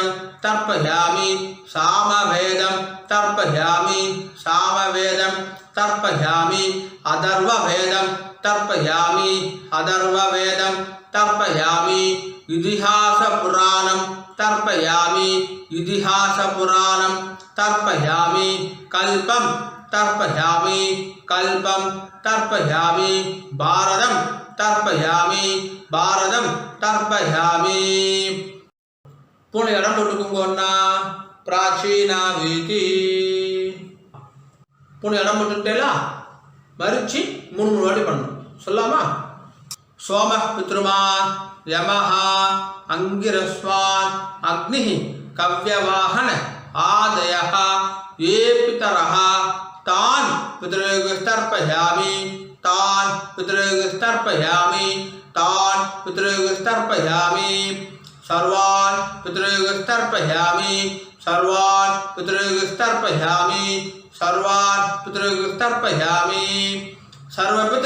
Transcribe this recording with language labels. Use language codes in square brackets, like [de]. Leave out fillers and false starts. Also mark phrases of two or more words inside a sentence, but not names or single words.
[sa] तर्पयामि सामवेदं तर्पयामि सामवेदं तर्पयामि अथर्ववेदं तर्पयामि अथर्ववेदं तर्पयामि इतिहासपुराणं तर्पयामि इतिहासपुराणं तर्पयामि कल्पं तर्पयामि कल्पं तर्पयामि भारतं तर्पयामि भारतं तर्पयामि [ta] पूर्ण इடம் போட்டுக்கோங்கண்ணா [sa] प्राचीना वीती [ta] पूर्ण இடம் போட்டுட்டேலா மரிச்சி மூணு வாட்டி பண்ணணும் சொல்லாமா [sa] सोमः पितृमान् यमः अंगिरस्वान् अग्निः कव्यवाहन आदयः ये पितरः तान् पितृगस्तर्पयामि तान् पितृगस्तर्पयामि तान् पितृगस्तर्पयामि सर्वान् पितृगस्तर्पयामि सर्वान् पितृगस्तर्पयामि सर्वान् पितृगस्तर्पयामि सर्वपितृ